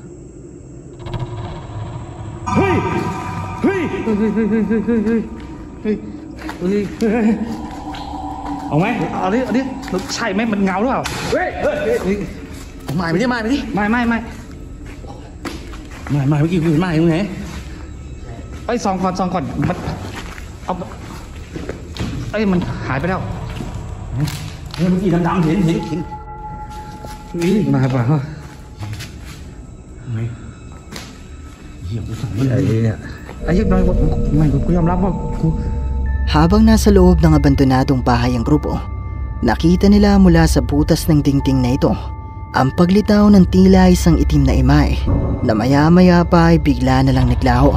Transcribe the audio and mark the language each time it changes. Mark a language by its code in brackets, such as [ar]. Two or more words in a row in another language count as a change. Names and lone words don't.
[th] เฮ้ยเอาไหมเอาดิใช่ไหมมันเงาหรือเปล่าเฮ้ยไม่ไปดิไม่เมื่อกี้คุณไม่ตรงไหนไอ้ซองก่อนมันเอาไอ้มันหายไปแล้วเมื่อกี้ดำๆเห็น มาเปล่าเหี้ยกูสั่งมันไอ้เนี่ยไอ้ยักษ์น้อยไม่กูยอมรับว่ากู [tl] Habang nasa loob ng abandonadong bahay ang grupo, nakita nila mula sa butas ng dingding na ito Ang paglitaw ng tila isang itim na imahe na maya-maya pa ay bigla na lang naglaho.